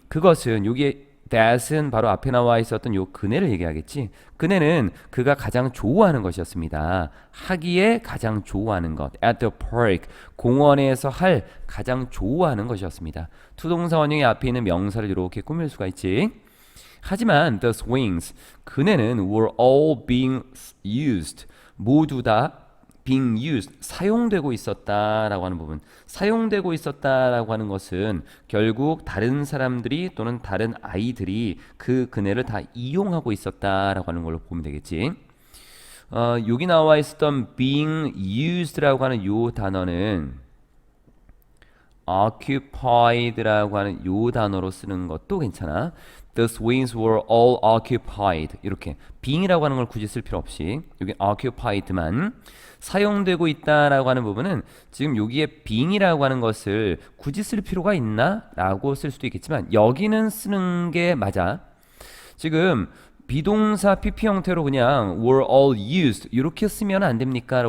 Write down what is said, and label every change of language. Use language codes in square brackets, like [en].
[ko] 그것은 여기에 that은 바로 앞에 나와 있었던 요 그네를 얘기하겠지. 그네는 그가 가장 좋아하는 것이었습니다. 하기에 가장 좋아하는 것. [en] At the park. [ko] 공원에서 할 가장 좋아하는 것이었습니다. 투동사 원형의 앞에 있는 명사를 이렇게 꾸밀 수가 있지. 하지만 [en] the swings, [ko] 그네는 [en] were all being used. [ko] 모두 다 [en] being used, [ko] 사용되고 있었다라고 하는 부분. 사용되고 있었다라고 하는 것은 결국 다른 사람들이 또는 다른 아이들이 그 그네를 다 이용하고 있었다라고 하는 걸로 보면 되겠지. 여기 나와 있었던 being used라고 하는 요 단어는 occupied라고 하는 요 단어로 쓰는 것도 괜찮아. [en] The swings were all occupied. [ko] 이렇게 being이라고 하는 걸 굳이 쓸 필요 없이 여기 occupied만 사용되고 있다라고 하는 부분은 지금 여기에 being이라고 하는 것을 굳이 쓸 필요가 있나? 라고 쓸 수도 있겠지만 여기는 쓰는 게 맞아. 지금 비동사 PP 형태로 그냥 [en] were all used [ko] 이렇게 쓰면 안 됩니까?